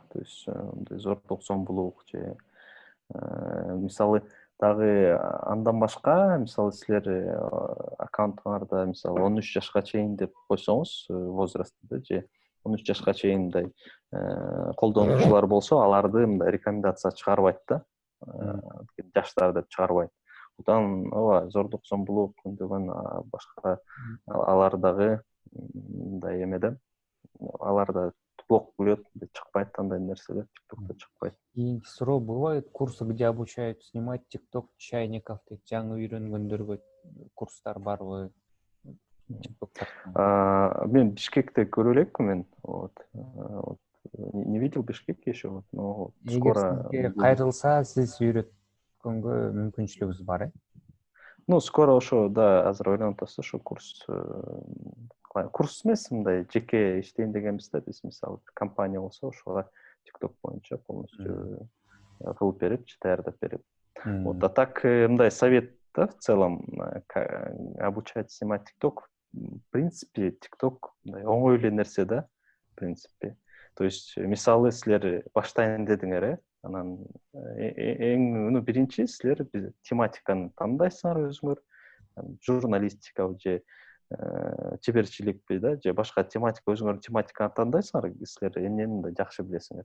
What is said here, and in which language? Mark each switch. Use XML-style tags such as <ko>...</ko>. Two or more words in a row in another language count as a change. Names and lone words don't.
<ru>То есть</ru> <ky>зордук зомбулук же мисалы дагы андан башка, мисалы силер аккаунтуңарда мисалы 13 жашка чейин деп койсоңуз, возрастты да, же 13 жашка чейин мындай колдонуучулар болсо, аларды мындай рекомендация чыгарбайт да. Жаштар деп чыгарбайт. Одан ооба зордук зомбулук үндөгөн башка алар дагы мындай эмеде, алар да блок коет, чыкпайт, андай нерселер TikTokто чыкпайт. Кийинки суроо</ky> <ru>бывает, курсы, где обучают снимать TikTok чайников</ru> <ky>дейт, жаңы үйрөнгөндөргө курстар барбы? Мен Бишкекте көрө элекмин,</ky> <ru>не видел Бишкек еще, но скоро.</ru> <ky>Эгер сизге кайрылса, сиз үйрөткөнгө мүмкүнчүлүгүңүз бар,</ky> <ru>Ну, скоро</ru> <ky>ошо, да, азыр ойлонуп атабыз, ошо курс эмес, мындай жеке иштейм дегенбиз да, биз мисалы компания болсо, ошого TikTok боюнча полностью кылып берип, даярдап берип.</ky> <ru>Вот, а так мындай совет да, в целом обучать снимать TikTok. В принципе,</ru> <ky>TikTok оңой эле нерсе да,</ky> <ru>в принципе. То есть,</ru> <ky>мисалы силер баштайын дедиңер, анан эң биринчи силер тематиканы тандайсыңар өзүңөр, журналистика же чеберчиликпи да, же башка тематика, өзүңөрдүн тематиканы тандайсыңар, силер эмнени мындай жакшы билесиңер.</ky>